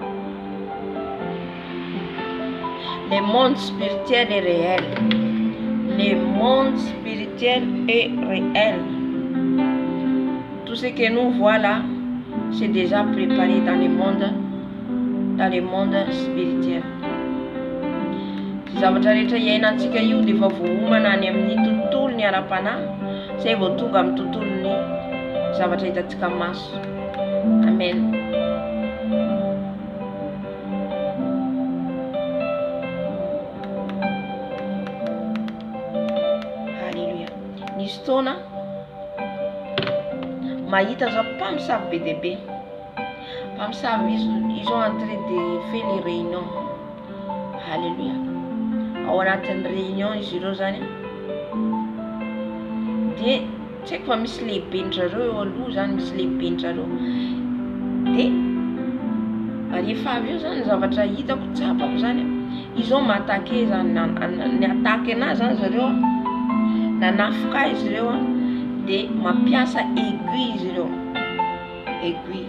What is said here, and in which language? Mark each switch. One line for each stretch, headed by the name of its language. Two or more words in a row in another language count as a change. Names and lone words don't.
French: Le monde spirituel est réel. Le monde spirituel est réel. Tout ce que nous voyons là, c'est déjà préparé dans le monde spirituel.
Malagasy: Zavatra rehetra iainantsika io dia efa voahomana any amin'ny tontolony ara-panahy, izay vao tonga amin'ny tontolony zavatra hitantsika maso.
French: Amen. Alléluia.
Malagasy: Nisy fotoana mahita zao mpamosavy be dia be.
French: Mpamosavy ils ont en train de faire les réunions. Alléluia.
Malagasy: Ao anatin'ny réunion izy ireo zany dia tsy haiko fa misy lehiben'zareo eo aloha zany, misy lehiben'zareo dia rehefa avy eo zany zavatra hitako tsapako zany, izy ao maatake zany ny atake anazy zany zareo nanafoka izy ireo dia mampiasa aiguille izy ireo, aiguille.